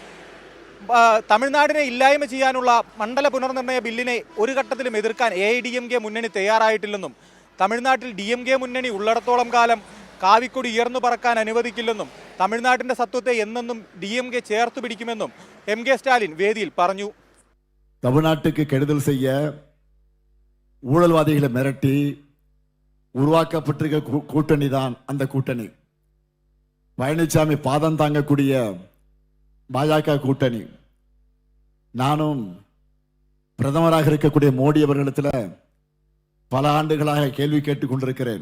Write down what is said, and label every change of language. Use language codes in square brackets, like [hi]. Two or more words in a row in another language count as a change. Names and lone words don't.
[ml] തമിഴ്നാടിനെ ഇല്ലായ്മ ചെയ്യാനുള്ള മണ്ഡല പുനർനിർണയ ബില്ലിനെ ഒരു ഘട്ടത്തിലും എതിർക്കാൻ എ.ഐ.ഡി.എം.കെ മുന്നണി തയ്യാറായിട്ടില്ലെന്നും തമിഴ്നാട്ടിൽ ഡി.എം.കെ മുന്നണി ഉള്ളിടത്തോളം കാലം കാവിക്കൊടി ഉയർന്നു പറക്കാൻ അനുവദിക്കില്ലെന്നും തമിഴ്നാട്ടിന്റെ സത്വത്തെ എന്നെന്നും ഡി.എം.കെ ചേർത്തു പിടിക്കുമെന്നും എം.കെ. സ്റ്റാലിൻ വേദിയിൽ പറഞ്ഞു. [ta] தமிழ்நாட்டுக்கு கெடுதல் செய்ய ஊழல்வாதிகளை மிரட்டி உருவாக்கப்பட்டிருக்க கூட்டணி தான் அந்த கூட்டணி. பழனிசாமி பாதம் தாங்கக்கூடிய பாஜக கூட்டணி. நானும் பிரதமராக இருக்கக்கூடிய மோடி அவர்களிடத்தில் பல ஆண்டுகளாக கேள்வி கேட்டுக் கொண்டிருக்கிறேன்.